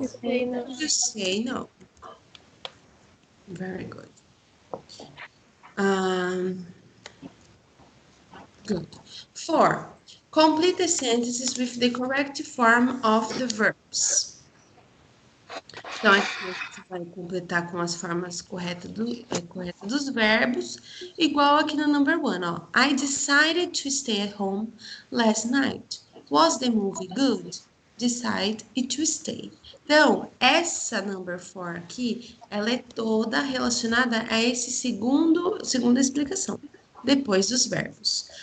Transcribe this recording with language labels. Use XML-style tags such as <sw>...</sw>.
<en>to say no. Very good. Good. 4. Complete the sentences with the correct form of the verbs.</en> <pt>Então, aqui você vai completar com as formas corretas dos verbos, igual aqui no number 1, ó.</pt> <en>I decided to stay at home last night. Was the movie good? Decide to stay.</en> <pt>Então, essa number 4 aqui, ela é toda relacionada a esse segunda explicação, depois dos verbos.</pt>